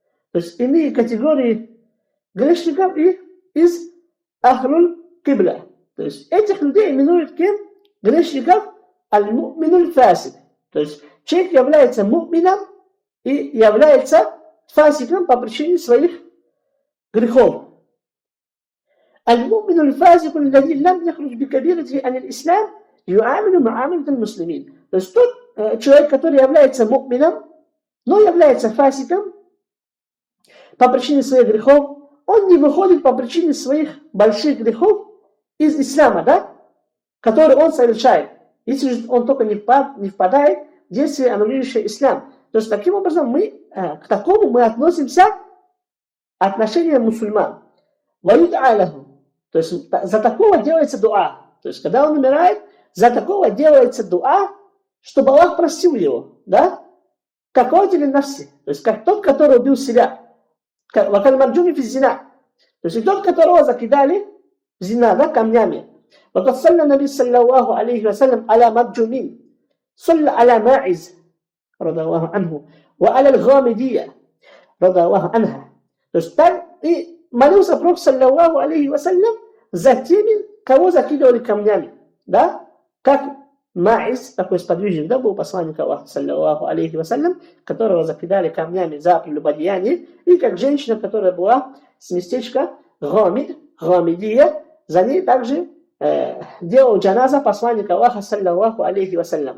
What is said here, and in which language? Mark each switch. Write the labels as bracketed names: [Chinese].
[Russian] То есть иные категории грешников из Ахлюль Кибля. То есть этих людей именуют кем? Грешников аль-му'минуль фасик. То есть человек является му'мином и является фасиком по причине своих грехов. [Arabic] Аль-му'минуль фасик, الذي لم يخرج بكبيرته عن الإسلام يعامل معاملة المسلمين. [Russian] То есть тот человек, который является му'мином, но является фасиком по причине своих грехов, он не выходит по причине своих больших грехов из ислама, да, который он совершает, если он только не впадает в действие, аннулирующее ислам. То есть таким образом к такому мы относимся отношениям мусульман. То есть за такого делается дуа. То есть когда он умирает, за такого делается дуа, чтобы Аллах простил его. Да? Какой тебе навси? То есть как тот, который убил себя. Вакаль марджуми фи зина. То есть и тот, которого закидали в зина, да, камнями. [Arabic] وقد صلى النبي صلى الله عليه وسلم على مرجومين صلى على ماعز رضي الله عنه وعلى الغامدية رضي الله عنها. [Russian] То есть так и молился Пророк саллаллаху алейхи вассалям за теми, кого закидывали камнями. Да? Как Маис, такой сподвижник, да, был посланник Аллаха саллаллаху алейхи вассалям, которого закидали камнями за прелюбодеяние, и как женщина, которая была с местечка Гамид, Гамидия, за ней также делал джаназа посланника Аллаха саллаллаху алейхи вассалям.